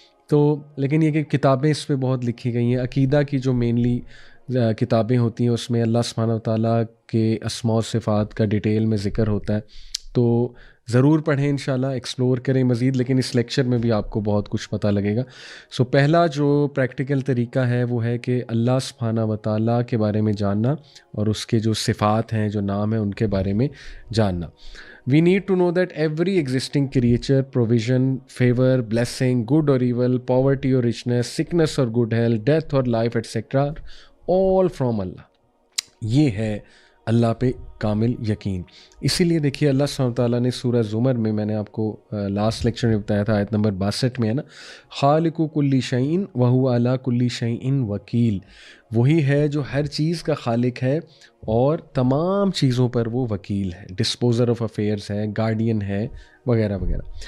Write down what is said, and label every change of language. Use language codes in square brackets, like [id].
[ur] تو لیکن یہ کہ کتابیں اس پہ بہت لکھی گئی ہیں. عقیدہ کی جو مینلی کتابیں ہوتی ہیں اس میں اللہ سبحانہ و تعالیٰ کے اسماء و صفات کا ڈیٹیل میں ذکر ہوتا ہے، تو ضرور پڑھیں انشاءاللہ، ایکسپلور کریں مزید. لیکن اس لیکچر میں بھی آپ کو بہت کچھ پتہ لگے گا. سو پہلا جو پریکٹیکل طریقہ ہے وہ ہے کہ اللہ سبحانہ و تعالیٰ کے بارے میں جاننا اور اس کے جو صفات ہیں، جو نام ہیں، ان کے بارے میں جاننا. [en] We need to know that every existing creature, provision, favor, blessing, good or evil, poverty or richness, sickness or good health, death or life, etc. all from Allah. [ur] یہ ہے اللہ پہ کامل یقین. اسی لیے دیکھیے اللہ سبحانہ وتعالیٰ نے سورہ زمر میں نے آپ کو لاسٹ لیکچر میں بتایا تھا، آیت نمبر 62 میں ہے نا، [ar] خالق کل شیء وہو علی کل شیء وکیل. [ur] وہی ہے جو ہر چیز کا خالق ہے اور تمام چیزوں پر وہ وکیل ہے، ڈسپوزر آف افیئرس ہے، گارڈین ہے، وغیرہ وغیرہ.